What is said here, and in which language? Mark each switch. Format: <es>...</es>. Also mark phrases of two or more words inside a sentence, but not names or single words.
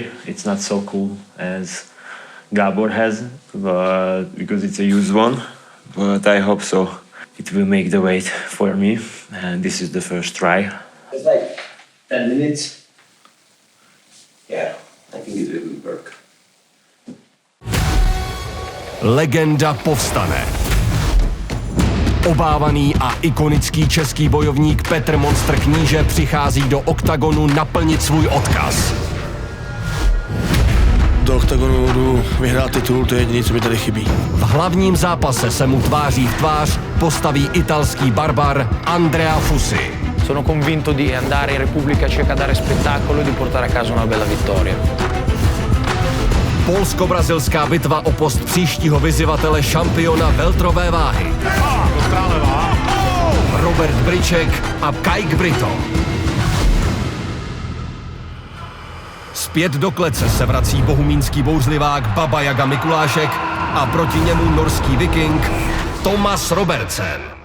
<en>It's not so cool as Gabor has, but because it's a used one. But I hope so. It will make the weight for me, and this is the first try. It's like 10 minutes. Yeah, I think it will work.</en> <cs>Legenda povstane. Obávaný a ikonický český bojovník Petr Monster Kníže přichází do oktagonu naplnit svůj odkaz. Do oktagonu jdu vyhrát titul, to je jediné, co mi tady chybí. V hlavním zápase se mu tváří v tvář postaví italský barbar Andrea Fusi.</cs> <it>Sono convinto di andare in Repubblica Ceca a dare spettacolo e di portare a casa una bella vittoria.</it> <cs>Polsko-brazilská bitva o post příštího vyzývatele šampiona welterové váhy. Robert Briček a Kajk Brito. Zpět do klece se vrací bohumínský bouřlivák Baba Jaga Mikulášek a proti němu norský viking Thomas Robertsen.</cs>